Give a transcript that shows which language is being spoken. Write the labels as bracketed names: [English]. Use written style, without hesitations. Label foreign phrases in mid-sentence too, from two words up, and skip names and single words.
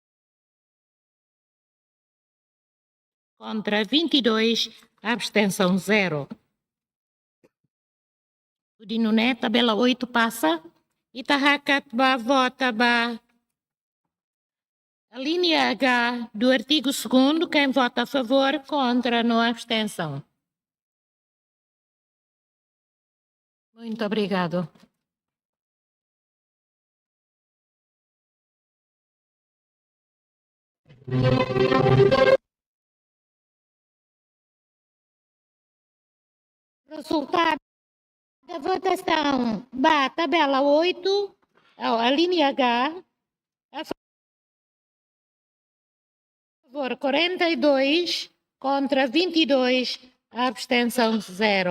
[Portuguese] contra 22, abstenção 0. O Dinuné, tabela 8 passa. [Tetum] Itahakat ba vota ba. [Portuguese] A linha H do artigo 2º, quem vota a favor, contra, não há abstenção. Muito obrigado. Resultado da votação, ba tabela 8, a linha H, a favor 42, contra 22, a abstenção 0.